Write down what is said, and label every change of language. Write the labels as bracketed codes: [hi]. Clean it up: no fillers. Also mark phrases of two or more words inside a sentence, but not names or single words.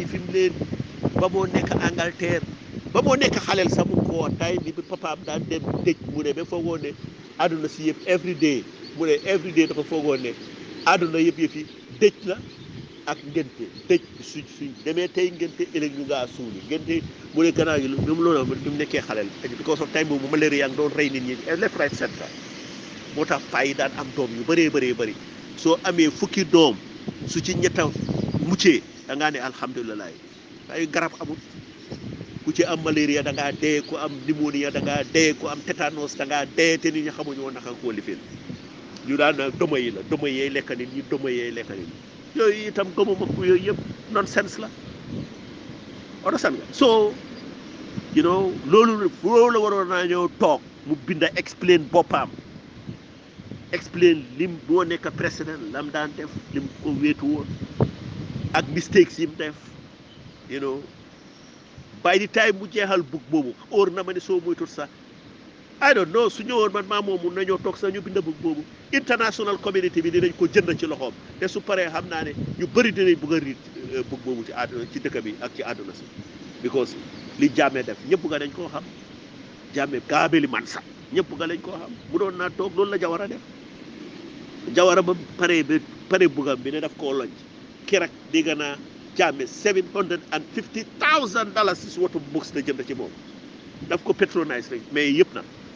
[wo] fi mu leen ba moo nekk Angleterre ba moo nekk xaleel sax mu ko tay bi papaam daan dem dëj mu ne ba foogoon ne àdduna si yëpp [en] every day [wo] mu ne [en] every day [wo] dafa foogoon ne àdduna yëpp yi dëj la ak ngénte dëj suñ demee tey ngénte ëllëg ñu ngaa suuli ngénte mu ne gannaaw yi ñoom loolu bi mu nekkee xaleel [en] because of time [wo] boobu malaria yaa ngi doon rey nit ñi [en] left right center [wo] moo tax paa yi daan am doom yu bëree bëri soo amee fukki doom su ci ñetta muccee da ngaa ne alhamdulilah ay garab amul ku ci am malaria da ngaa dee ku am pneumonia da ngaa dee ku am tétanos da ngaa dee te nit ñi xamuñu woon naka koo lifin ñu daan doma yi la doma yee lekk nit ñi doma yee lekk nit yooyu itam gëmuma ko yooyu yëpp nonsense la understand nga so loolu la waroon naa ñëw toog mu binda explain boppam explain lim moo nekk président lam daan def lim ko wéetu woon ak mistakes yi mu def [en] by the time [wo] mu jeexal book boobu óor na ma ne soo moytul sax [en] I don't know [wo] su ñëwoon man maa moom mun nañoo toog sax ñu bind book boobu [en] international community [wo] bi dinañ ko jënd ci loxoom te su paree xam naa ne ñu bëri dinañ bëgg a riit book boobu ci dëkk bi ak ci àdduna si because li Jammeh def ñëpp nga dañ koo xam Jammeh kaabeli man sax ñëpp nga lañ koo xam mu doon naa toog loolu la Jawara def Jawara ba pare bugam bi ne daf koo loñ keroog dégg naa Jammeh $750,000 si woto books la jënd ci moom daf ko patronise rek mais yëpp na